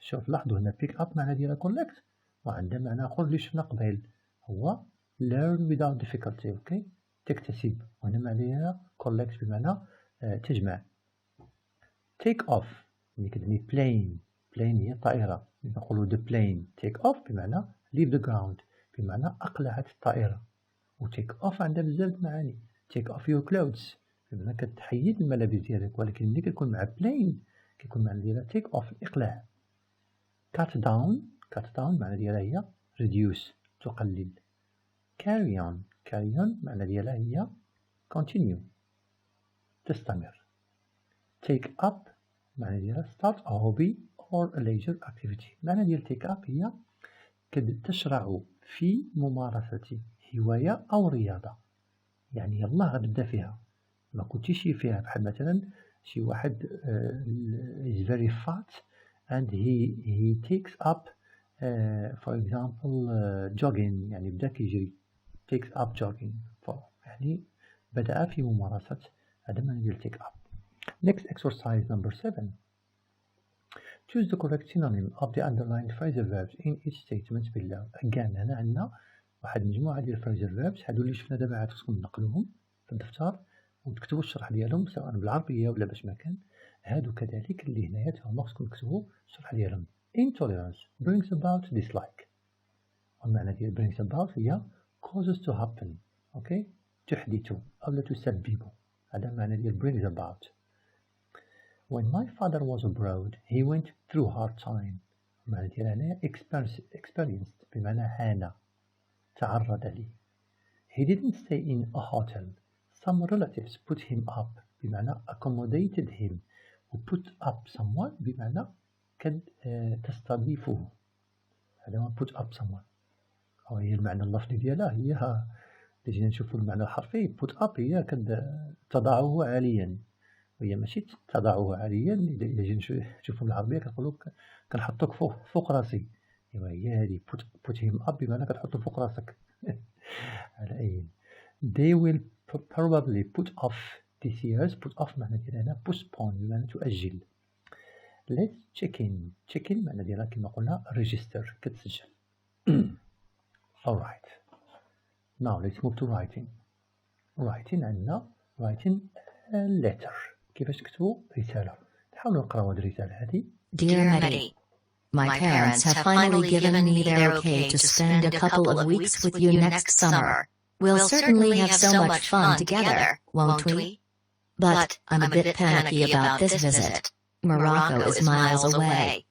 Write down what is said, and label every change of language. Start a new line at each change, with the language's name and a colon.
Arabic: شوف لاحظوا هنا pick up معنى ديالها collect وعندها معنى آخر اللي شفنا قبيل هو
English: learn without difficulty.
Arabic: تكتسب. وهنا معنى ديالها collect بمعنى تجمع. take off يعني كتعني plane هي الطائرة نقولوا the plane. take off بمعنى leave the ground بمعنى أقلعت الطائرة. و take off عندها بزاف معاني.
English: take off your clothes
Arabic: بمعنى كتحيد الملابس ديالك، ولكن ملي كتكون مع plane كيكون معنى ديالها take off الإقلاع. cut down معنى ديالها هي reduce تقلل. carry on معنى ديالها هي continue تستمر.
English: take up معنى ديالها start a hobby or a leisure activity.
Arabic: معنى ديال take up هي تشرع في ممارسة هواية أو رياضة، يعني يلا غتبدا فيها ما كنتيش فيها. بحال مثلا شي واحد
English: is very fat and he takes up for example jogging
Arabic: يعني بدا كيجري takes up jogging يعني بدأ في ممارسة هذا معنى ديال take up.
English: Next exercise number 7. Choose the correct synonym of the underlined phrasal verbs in each statement below.
Arabic: Again هنا عندنا واحد مجموعة ديال phrasal verbs هادو اللي شفنا دابا عاد خصكم تنقلوهم في الدفتر وتكتبوا الشرح ديالهم سواء بالعربية ولا باش ما كان. هادو كذلك اللي هنايا هما خصكم تكتبوا الشرح ديالهم.
English: Intolerance brings about dislike.
Arabic: والمعنى ديال brings about هي
English: causes to happen.
Arabic: تحدث أو لا تسبب. هذا معنى ديال brings about.
English: When my father was abroad he went through hard time.
Arabic: معنى ديال هنايا
English: experienced
Arabic: بمعنى عانى تعرض لي.
English: He didn't stay in a hotel. Some relatives put him up بمعنى accommodated him.
Arabic: و put up someone بمعنى كد تستضيفه. هذا ما put up someone. أو هي المعنى اللفظي ديالها هي لجينا نشوفوا المعنى الحرفي. put up هي كد تضعه عاليا، وهي ماشي تضعه عاليا. إذا جينا نشوفوا بالعربية كنقولوا كنحطوك فوق راسي. إيوا هي هذه put him up بمعنى كتحطو فوق راسك. على أي
English: they will probably put off this year's.
Arabic: put off معنى ديالها هنا postpone بمعنى تؤجل.
English: let's check in
Arabic: معنى ديالها كما قلنا register كتسجل.
English: alright, now let's move to writing.
Arabic: عندنا
English: writing a letter.
Arabic: كيفاش تكتبوا رسالة؟ نحاولوا نقراو هذه الرسالة هذه.
English: Dear Mehdi, my parents have finally given me their okay to spend a couple of weeks with you next summer. We'll certainly have so much fun together, won't we? But I'm a bit panicky about this visit. Morocco is miles away.